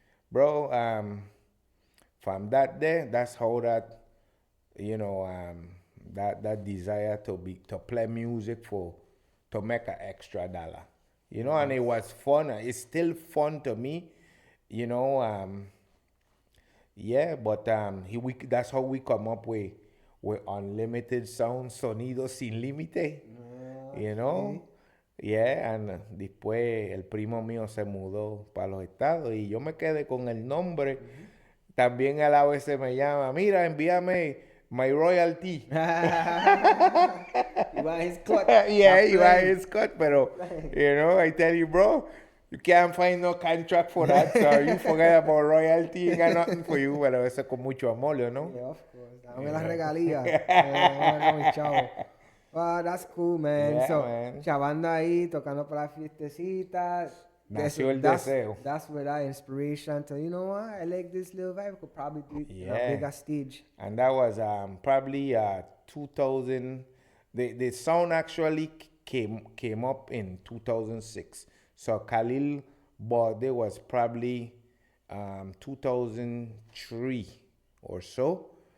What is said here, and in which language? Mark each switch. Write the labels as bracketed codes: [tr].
[en] Bro, from that day, that's how that, you know, that desire to play music to make an extra dollar, you know. And it was fun. It's still fun to me, you know. Yeah, but that's how we come up with unlimited sound, [es] sonido sin límite, [en] you know. Yeah, and [es] después el primo mío se mudó para los estados y yo me quedé con el nombre. También él a veces me llama, mira, envíame [en] my royalty. You want his cut. Yeah, you want his cut, pero, you know, I tell you, bro, you can't find no contract for that, so you forget about royalty, ain't got nothing for you, [es] pero eso con mucho amor, [en] you know? Yeah, of course. [es] Dame las regalías. No, mi chavo. [en] Wow, that's cool, man. Yeah, So, man. [es] chavando ahí, tocando para las fiestecitas. Nació el deseo. [en] That's where that inspiration to, you know what, I like this little vibe. I could probably do it in a Yeah. bigger stage. And that was probably 2000. The sound actually came up in 2006. So Khalil birthday was probably 2003 or so.